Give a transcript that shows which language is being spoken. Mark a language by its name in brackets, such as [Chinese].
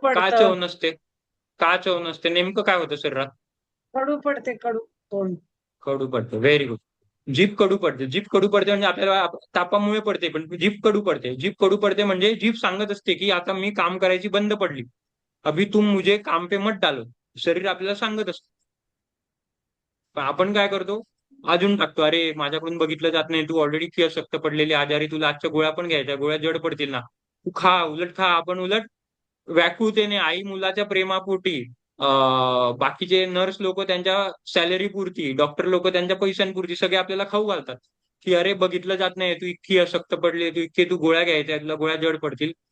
[Marathi] पडतं. चव नसते? का चव नसते? नेमकं काय होतं शरीरात? कडू पडते, कडू तोंड. कडू पडते. [English] Very good. [Marathi] जीभ कडू पडते. जीभ कडू पडते म्हणजे आपल्याला तापामुळे पडते, पण जीभ कडू पडते. जीभ कडू पडते म्हणजे जीभ सांगत असते की आता मी काम करायची बंद पडली. [Hindi] अभी तुम मुझे काम पे मत डालो. [Marathi] शरीर आपल्याला सांगत असतं. पण आपण काय करतो? अजून टाकतो. अरे माझ्याकडून बघितलं जात नाही, तू ऑलरेडी अशक्त पडलेली आजारी, तुला आजच्या गोळ्या पण घ्यायच्या, गोळ्या जड पडतील ना, तू खा, उलट खा. आपण उलट व्याकुळतेने आई मुलाच्या प्रेमापोटी, बाकीचे नर्स लोक त्यांच्या सॅलरी पुरती, डॉक्टर लोक त्यांच्या पैशांपुरती सगळे आपल्याला खाऊ घालतात की अरे बघितलं जात नाही, तू इतकी अशक्त पडली, तू गोळ्या घ्यायच्या, तुला गोळ्या जड पडतील.